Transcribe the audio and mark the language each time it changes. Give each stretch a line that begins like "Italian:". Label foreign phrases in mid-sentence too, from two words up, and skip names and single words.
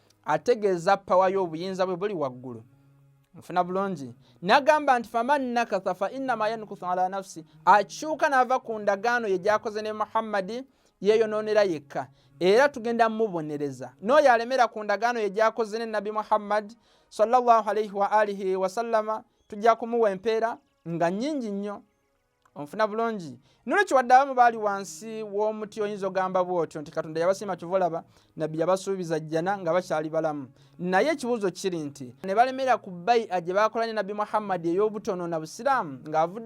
Ganda: ategeeza pawa y'obuyinza bwe buli waggulu. Nfuna bulungi. N'agamba nti
Arabic: فمن نكث فإنما ينكث على نفسه,
Ganda: akyuka n'ava ku ndagaano ye gy'akoze ne Muhammadi yeeyonoonera yekka, era tugenda mubonereza. N'oyo alemera ku ndagaano ye gy'akoze ne Nabi Muhammad
Arabic: صلى الله عليه وآله وسلم,
Ganda: tujja kumuwa empeera nga nnyingi nnyo. Onfuna bulungi. Nolwekyo wadde abamu baali wansi w'omuti oyinza ogamba bw'otyo nti Katonda yabasiima kyova nabbi yabasuubiza janah nga bakyali balamu. Naye ekibuuzo kiri nti ne balemera ku bai'a gye baakola ne Nabi Muhammad ey'obutonoona Busiraamu ng'avudde.